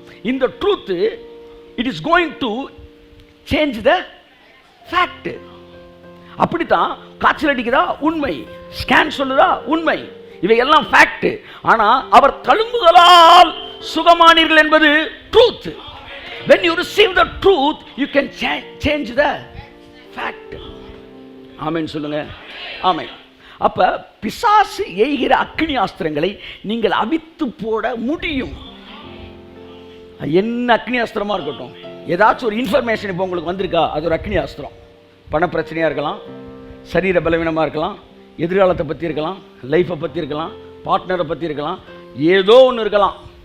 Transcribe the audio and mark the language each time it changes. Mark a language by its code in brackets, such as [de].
[ta] இந்த [en] Truth it is going to change the fact. [ta] அப்படித்தான் காய்ச்சல் அடிக்குதா உண்மை, ஸ்கேன் சொல்லுதா உண்மை, இவையெல்லாம் ஃபேக்ட். ஆனால் அவர் தழும்புகளால் சுகமானீர்கள் என்பது truth. [en] when you receive the truth you can change the fact. [ta] ஆமென் சொல்லுங்க. ஆமென். அப்ப பிசாசு எய்கிற அக்னி ஆஸ்திரங்களை நீங்கள் அவித்து போட முடியும். என்ன அக்னி ஆஸ்திரமா இருக்கட்டும், ஏதாச்சும் ஒரு இன்ஃபர்மேஷன் இப்போ உங்களுக்கு வந்திருக்கா, அது ஒரு அக்னி அஸ்திரம். பண பிரச்சனையாக இருக்கலாம், சரீர பலவீனமாக இருக்கலாம், எதிர்காலத்தை பற்றி இருக்கலாம், லைஃப்பை பற்றி இருக்கலாம், பார்ட்னரை பற்றி இருக்கலாம், ஏதோ ஒன்று இருக்கலாம்.